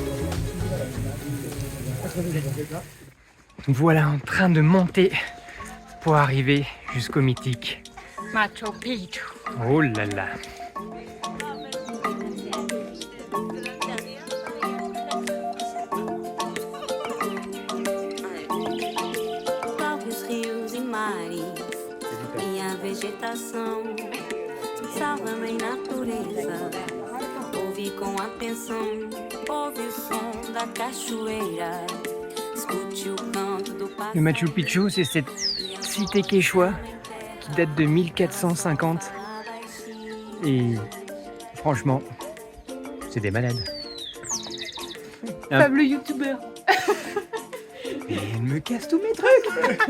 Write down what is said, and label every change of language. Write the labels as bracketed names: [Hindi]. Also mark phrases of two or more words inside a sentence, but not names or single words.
[French] Voilà, en train de monter pour arriver jusqu'au mythique Machu Picchu. Oh là là. [Portuguese] Próprios rios e mares, minha vegetação, salva-me em natureza. Ouve com atenção, ouve o som da cachoeira, escute o canto do pássaro. [French] Le Machu Picchu, c'est cette cité quechua qui date de 1450. Et franchement, c'est des malades. Fabuleux youtubeur. Et elle me casse tous mes trucs.